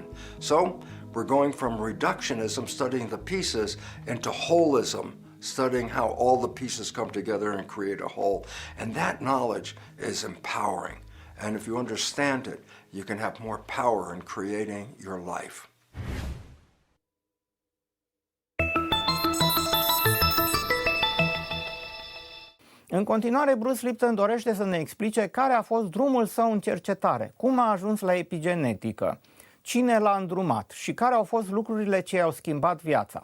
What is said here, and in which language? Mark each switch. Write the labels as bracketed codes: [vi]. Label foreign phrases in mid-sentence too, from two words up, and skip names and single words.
[en] So we're going from reductionism, studying the pieces, into holism, studying how all the pieces come together and create a whole. And that knowledge is empowering. And if you understand it, you can have more power in creating your life. [ro] În continuare, Bruce Lipton dorește să ne explice care a fost drumul său în cercetare, cum a ajuns la epigenetică, cine l-a îndrumat și care au fost lucrurile ce i-au schimbat viața.